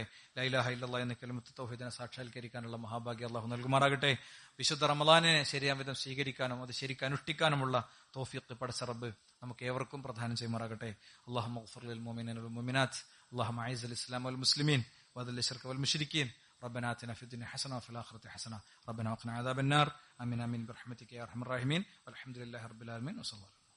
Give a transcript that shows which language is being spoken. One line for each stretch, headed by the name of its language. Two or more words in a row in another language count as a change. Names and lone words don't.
Arabic: لا إله إلا الله
Malayalam: എന്ന കലിമത്ത് തൗഹീദിനെ സാക്ഷാത്കരിക്കാനുള്ള മഹാഭാഗ്യം അള്ളാഹു നൽകുമാറാകട്ടെ. വിശുദ്ധ റമളാനിനെ ശരിയാം വിധം സ്വീകരിക്കാനും അത് ശരിക്കും അനുഷ്ഠിക്കാനുമുള്ള തൗഫീഖ് പടച്ച റബ്ബ് നമുക്ക് ഏവർക്കും പ്രദാനം ചെയ്യുമാറാകട്ടെ.
Arabic: اللهم اغفر للمؤمنين والمؤمنات اللهم أعز الإسلام والمسلمين وأذل الشرك والمشركين ربنا آتنا في الدنيا حسنة وفي الآخرة حسنة ربنا وقنا عذاب النار آمين آمين برحمتك يا أرحم الراحمين والحمد لله رب العالمين وصلى الله